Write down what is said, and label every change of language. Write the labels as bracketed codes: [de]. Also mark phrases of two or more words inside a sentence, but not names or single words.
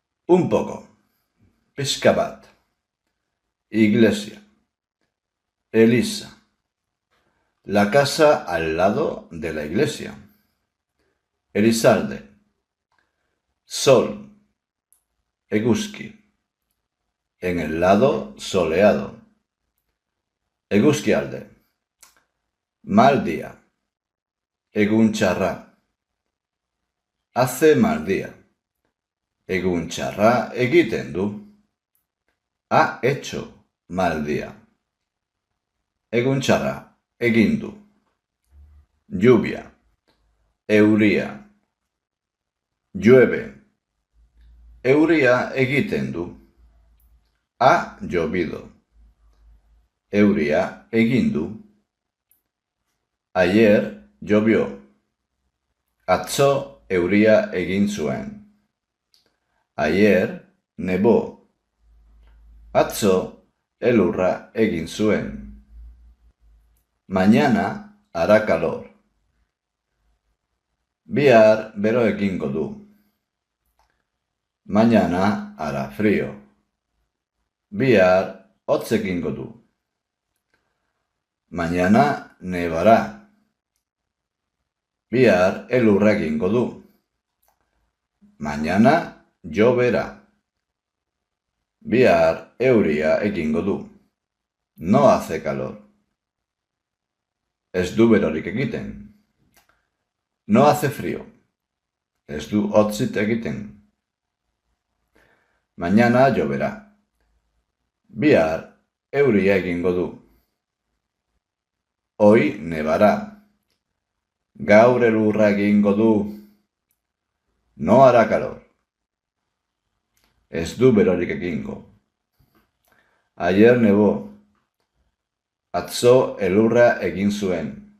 [es] Un poco. [eu] Pixka bat. [es] Iglesia. [eu] Elisa. [es] La casa al lado de la iglesia. [eu] Elizalde. Sol. [es] Eguzki. En el lado soleado. Eguzkialde. Mal día. [eu] Egun txarra. [es] Hace mal día. [eu] Egun txarra egiten du. [es] Ha hecho mal día. [eu] Egun txarra egin du. [es] Lluvia. Euria. [eu] Llueve. Euria egiten du. [es] Ha llovido. [eu] Euria egin du. [es] Ayer llovió. [eu] Atzo euria egin zuen. [es] Ayer nevó. [eu] Atzo elurra egin zuen. [es] Mañana hará calor. [eu] Bihar bero egingo du. [es] Mañana hará frío. [eu] Bihar hotz egingo du. [es] Mañana nevará. [eu] Bihar elurra egingo du. [es] Mañana lloverá. [eu] Bihar euria egingo du. [es] No hace calor. [eu] Ez du berorik egiten. [es] No hace frío. [eu] Ez du hotzit egiten. [es] Mañana lloverá. [eu] Bihar euria egingo du. [es] Hoy nevará. [eu] Gaur elurra egingo du. [es] No hará calor. [eu] Ez du berorik egingo. [es] Ayer nevó. [eu] Atzo elurra egin zuen.